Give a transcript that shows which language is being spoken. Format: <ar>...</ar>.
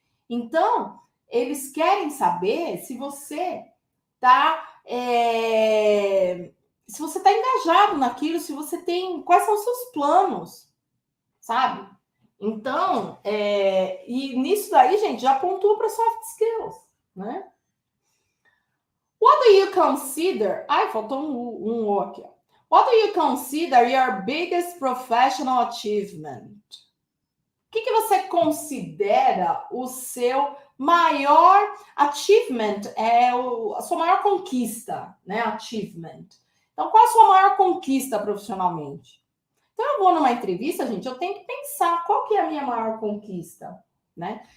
<pt>Então, eles querem saber se você está se você está engajado naquilo, se você tem quais são os seus planos, sabe? Então, e nisso daí, gente, já pontua para soft skills, né?</pt> <en>What do you consider?</en> <pt>Ai, faltou um O aqui.</pt> <en>What do you consider your biggest professional achievement?</en> <pt>O que você considera o seu maior achievement? A sua maior conquista, né? Achievement. Então, qual a sua maior conquista profissionalmente? Então, eu vou numa entrevista, gente, eu tenho que pensar qual que é a minha maior conquista, né?</pt>